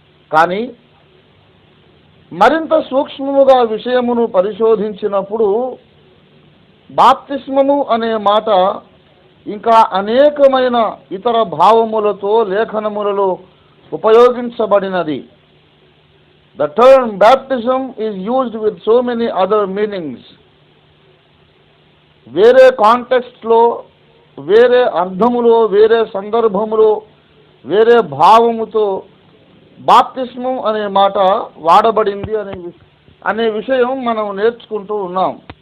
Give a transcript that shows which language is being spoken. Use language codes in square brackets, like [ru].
[te] కానీ మరింత సూక్ష్మముగా విషయమును పరిశోధించినప్పుడు బాప్తిస్మము అనే మాట ఇంకా అనేకమైన ఇతర భావములతో లేఖనములలో ఉపయోగించబడినది. [en] The term baptism is used with so many other meanings. [te] వేరే కాంటెక్స్ట్లో, వేరే అర్థములో, వేరే సందర్భములో, వేరే భావముతో బాప్తిస్మం అనే మాట వాడబడింది అనే విషయం మనం నేర్చుకుంటూ ఉన్నాం.